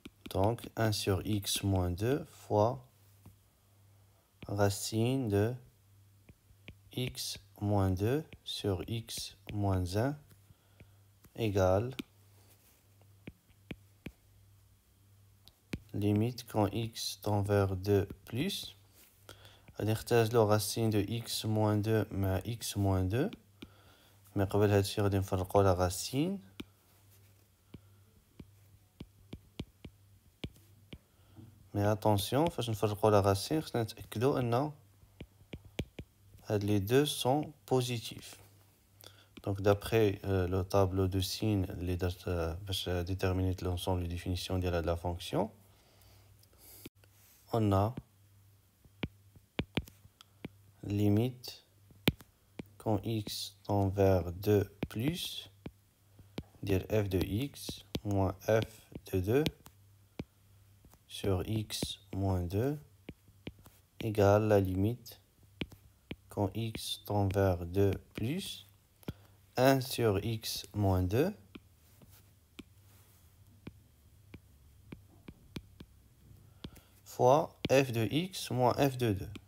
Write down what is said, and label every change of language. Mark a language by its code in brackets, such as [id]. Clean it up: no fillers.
[fr] Donc 1 sur x moins 2 fois racine de x moins 2 sur x moins 1 égale limite quand x tend vers 2 plus. [ar] غادي نختزلو [fr] racine de x moins 2 [ar] مع [fr] x moins 2. [ar] مي قبل هادشي غادي نفرقو لا racine. مي attention فاش نفرقو لا racine خصنا نتأكدو أن هاد [fr] les deux sont positifs. Donc d'après le tableau de signes [ar] اللي درت باش [fr] déterminer l'ensemble de définition [ar] ديال هاد [fr] la fonction, on a limite quand x tend vers 2 plus dire f de x moins f de 2 sur x moins 2 égale la limite quand x tend vers 2 plus 1 sur x moins 2 fois f de x moins f de 2.